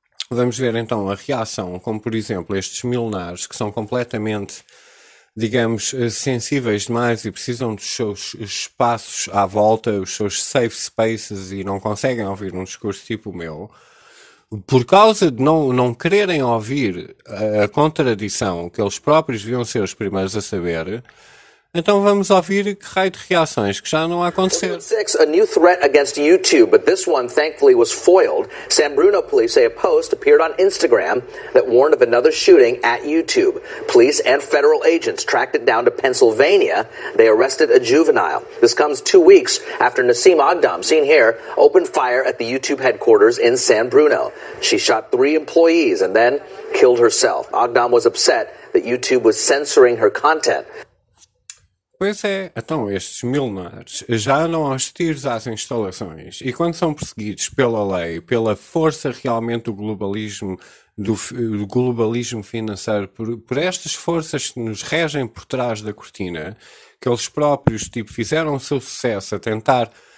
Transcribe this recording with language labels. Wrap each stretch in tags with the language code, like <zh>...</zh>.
<pt>Vamos ver então a reação, como por exemplo estes milenares, que são completamente, digamos, sensíveis demais e precisam dos seus espaços à volta, os seus safe spaces, e não conseguem ouvir um discurso tipo o meu, por causa de não quererem ouvir a contradição que eles próprios deviam ser os primeiros a saber. Então vamos ouvir que raio de reações que já não aconteceu.</pt> <en>Six, a new threat against YouTube, but this one thankfully was foiled. San Bruno police say a post appeared on Instagram that warned of another shooting at YouTube. Police and federal agents tracked it down to Pennsylvania. They arrested a juvenile. This comes 2 weeks after Nassim Agdam, seen here, opened fire at the YouTube headquarters in San Bruno. She shot 3 employees and then killed herself. Agdam was upset that YouTube was censoring her content.</en> <pt>Pois é, então estes milenares já andam aos tiros às instalações e quando são perseguidos pela lei, pela força realmente do globalismo, do globalismo financeiro, por estas forças que nos regem por trás da cortina, que eles próprios tipo, fizeram o seu sucesso a tentar</pt>